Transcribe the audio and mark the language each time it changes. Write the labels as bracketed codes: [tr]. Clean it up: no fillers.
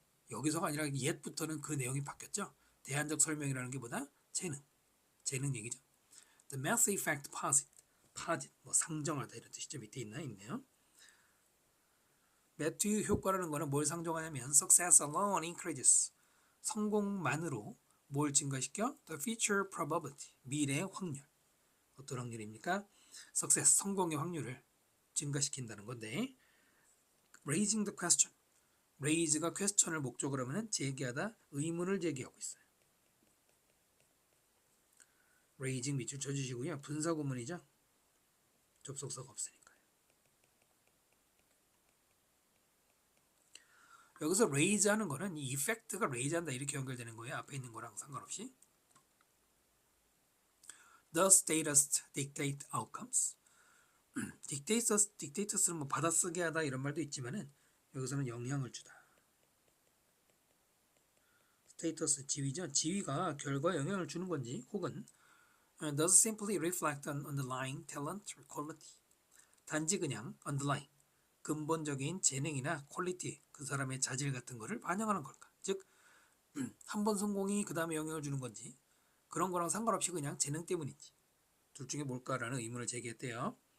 [ko] 여기서가 아니라 옛부터는 그 내용이 바뀌었죠. 대안적 설명이라는 게 보다 재능 얘기죠. [en] The math effect posit, [ko] 뭐 상정하다 이런 뜻이죠. 밑에 있네요. 매튜 효과라는 거는 뭘 상정하냐면 [en] success alone increases. [ko] 성공만으로 뭘 증가시켜? [en] The future probability, [ko] 미래의 확률. 어떤 확률입니까? success, 성공의 확률을 증가시킨다는 건데 [en] raising the question. [ko] raise가 question을 목적으로 하면 제기하다, 의문을 제기하고 있어요. raising 밑줄 쳐주시고요. 분사구문이죠. 접속사가 없으니까요. 여기서 raise 하는 거는 이 effect가 raise 한다 이렇게 연결되는 거예요. 앞에 있는 거랑 상관없이. [en] The status dictate outcomes. [ko] dictates는 뭐 받아쓰게 하다 이런 말도 있지만은 여기서는 영향을 주다. 스테이터스 지위죠. 지위가 결과에 영향을 주는 건지 혹은 [en] does simply reflect on underlying talent or quality. [ko] 단지 그냥 underlying 근본적인 재능이나 퀄리티 그 사람의 자질 같은 거를 반영하는 걸까? 즉 한 번 성공이 그 다음에 영향을 주는 건지 그런 거랑 상관없이 그냥 재능 때문인지 둘 중에 뭘까라는 의문을 제기했대요.